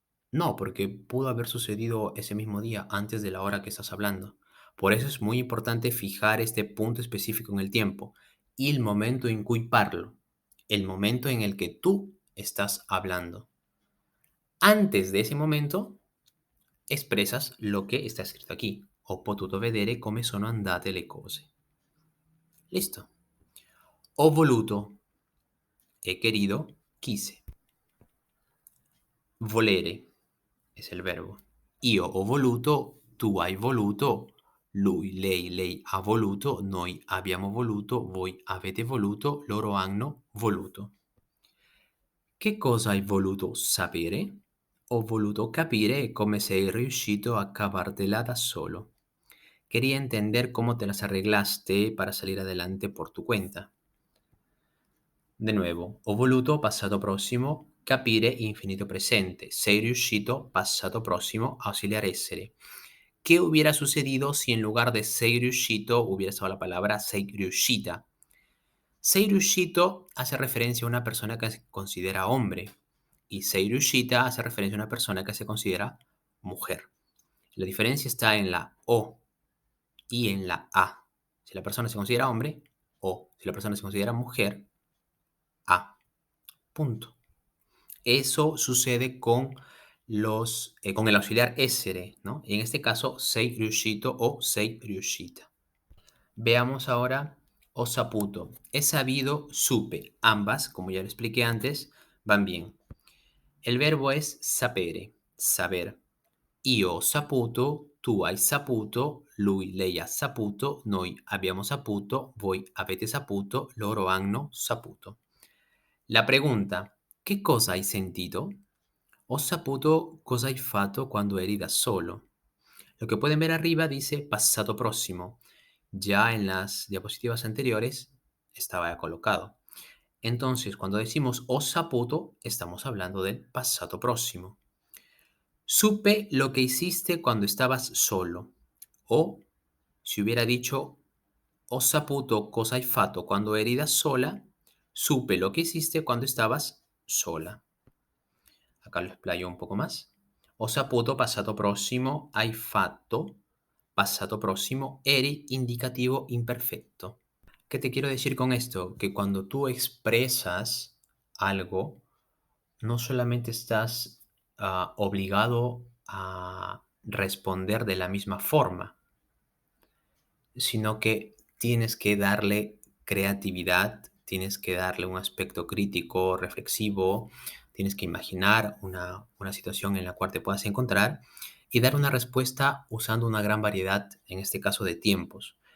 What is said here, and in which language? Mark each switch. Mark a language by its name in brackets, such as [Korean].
[Spanish] No, porque pudo haber sucedido ese mismo día, antes de la hora que estás hablando. Por eso es muy importante fijar este punto específico en el tiempo y el momento en [Italian] cui parlo, [Spanish] el momento en el que tú estás hablando. Antes de ese momento, expresas lo que está escrito aquí. [Italian] Ho potuto vedere come sono andate le cose. Listo. Ho voluto, [Spanish] he querido, quise. [Italian] Volere [Spanish] es el verbo. [Italian] Io ho voluto, tu hai voluto, lui, lei ha voluto, noi abbiamo voluto, voi avete voluto, loro hanno voluto. Che cosa hai voluto sapere? Ho voluto capire come sei riuscito a cavartela da solo. [Spanish] Quería entender cómo te las arreglaste para salir adelante por tu cuenta. De nuevo, [Italian] ho voluto, passato prossimo, capire, infinito presente. Sei riuscito, passato prossimo, auxiliar essere. [Spanish] ¿Qué hubiera sucedido si en lugar de [Italian] sei riuscito [Spanish] hubiera estado la palabra [Italian] sei riuscita? Sei riuscito [Spanish] hace referencia a una persona que se considera hombre y [Italian] sei riuscita [Spanish] hace referencia a una persona que se considera mujer. La diferencia está en la O y en la A. Si la persona se considera hombre, O. Si la persona se considera mujer, A. Punto. Eso sucede con el auxiliar essere, ¿no? En este caso, [Italian] sei riuscito o sei riuscita. [Spanish] Veamos ahora [Italian] ho saputo. [Spanish] He sabido, supe. Ambas, como ya lo expliqué antes, van bien. El verbo es sapere, saber. [Italian] Io ho saputo, tu hai saputo, lui, lei ha saputo, noi abbiamo saputo, voi avete saputo, loro hanno saputo. [Spanish] La pregunta, [Italian] che cosa hai sentito? Ho saputo cosa hai fatto quando eri da solo. [Spanish] Lo que pueden ver arriba dice pasado próximo. Ya en las diapositivas anteriores estaba colocado. Entonces, cuando decimos [Italian] ho saputo, [Spanish] estamos hablando del pasado próximo. Supe lo que hiciste cuando estabas solo. O si hubiera dicho [Italian] ho saputo cosa hai fatto quando eri da sola, [Spanish] supe lo que hiciste cuando estabas sola. Acá lo explayo un poco más. [Italian] Ho saputo passato prossimo, hai fatto, passato prossimo, eri indicativo imperfecto. [Spanish] ¿Qué te quiero decir con esto? Que cuando tú expresas algo, no solamente estás obligado a responder de la misma forma, sino que tienes que darle creatividad, tienes que darle un aspecto crítico, reflexivo, tienes que imaginar una situación en la cual te puedas encontrar y dar una respuesta usando una gran variedad, en este caso, de tiempos.